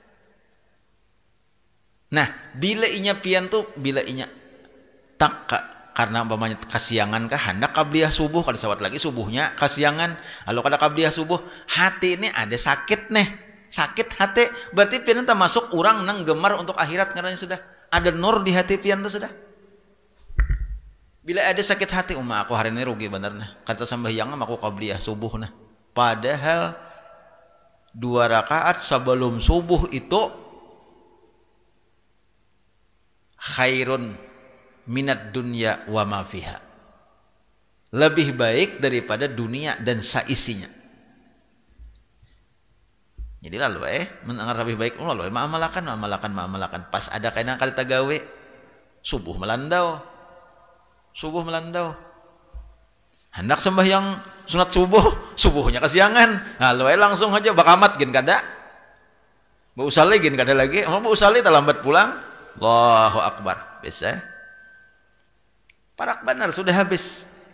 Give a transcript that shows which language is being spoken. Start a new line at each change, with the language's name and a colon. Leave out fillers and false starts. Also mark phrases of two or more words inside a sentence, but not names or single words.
Banjar: Nah bila inya pian tuh bila inya tak karena umpamanya kasiangan kah hendak qabliyah subuh kada sawat lagi subuhnya kasiangan kalau kada qabliyah subuh hati ini ada sakit nih sakit hati berarti pian tak masuk orang nang gemar untuk akhirat karena sudah ada nur di hati pian tuh sudah. Bila ada sakit hati aku hari ini rugi bener nah kata sambahyang aku qabliyah subuh nah padahal 2 rakaat sebelum subuh itu
Arabic: khairun minat dunya wa ma fiha
Banjar: lebih baik daripada dunia dan saisinya. Jadi lalu mendengar lebih baik lalu maamalakan pas ada kainan kali tagawe subuh melandau hendak sembahyang sunat subuhnya kesiangan lalu langsung aja bakamat gin kada bau usali gin kada lagi bau usali terlambat pulang
Arabic: Allahu akbar
Banjar: bisa parak benar sudah habis